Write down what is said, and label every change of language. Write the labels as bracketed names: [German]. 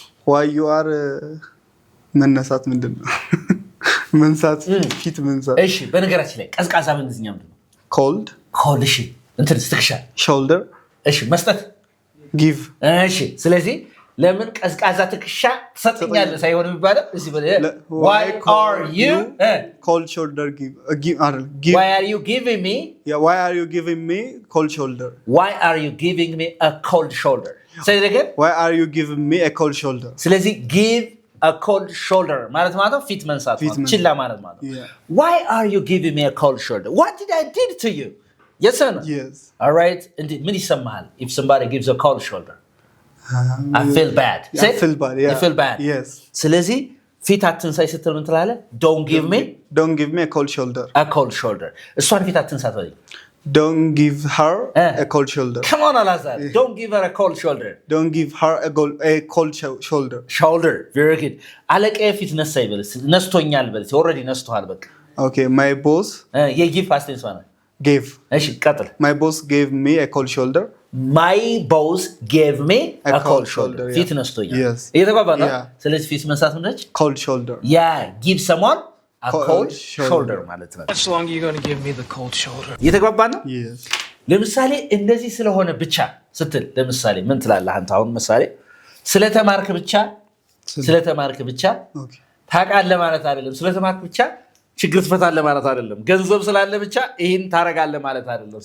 [English] why you are [Amharic] መነሳት ምንድነው መንሳት ፊት መንሳት እሺ በነገራችን ላይ ቀዝቃዛ በእንግሊዝኛ ምንድን ነው [English] cold [Amharic] ኮልድ እሺ እንትን ስትክሻ [English] shoulder [Amharic] እሺ መስጠት [English] give [Amharic] እሺ ስለዚህ ለምን ቀዝቃዛ ትክሻ ትሰጥኛለህ ሳይሆን የሚባለው እዚህ [English] why are you cold shoulder give why are you giving me yeah why are you giving me cold shoulder why are you giving me a cold shoulder say it again why are you giving me a cold shoulder ስለዚህ give a cold shoulder [Amharic] ማለት ነው ፊት መንሳት ነው ችላ ማለት ነው [English] why are you giving me a cold shoulder what did I did to you yes or no yes all right and [Amharic] ምን ይሰማሃል [English] if somebody gives a cold shoulder I feel bad I feel bad yeah you feel bad yes [Amharic] ስለዚህ ፊት አትንሳይ ስትል ምን ትላለህ [English] don't give me a cold shoulder [Amharic] እሷን ፊት አትንሳት ወይ [English] don't give her a cold shoulder come on Alazar don't give her a cold shoulder don't give her a cold shoulder very good [Amharic] አለቀዬ ፊት ነሳ ይበልስ ነስቶኛል በልስ already ነስቷል በቃ [English] okay my boss [Amharic] የጊቭ past tense ማለት [English] gave [Amharic] እሺ ቀጥል [English] my boss gave me a cold shoulder my boss gave me a cold shoulder [Amharic] ፊት ነስቶኛል እየተባባል ነው ስለዚህ ፊት መንሳት ምንድነች [English] cold shoulder yeah give someone a cold shoulder [Amharic] ማለት ነው [English] How long are you going to give me the cold shoulder? [Amharic] እየተባባል ነው [English] yes [Amharic] ለምሳሌ እንደዚህ ስለሆነ ብቻ ስትል ለምሳሌ ምን ትላለህ አንተ አሁን ምሳሌ ስለተማርክ ብቻ [English] okay [Amharic] ታውቃለህ ማለት አይደለም ስለተማርክ ብቻ ችግር ትፈታለህ ማለት አይደለም ገንዘብ ስላለ ብቻ ይሄን ታረጋለህ ማለት አይደለም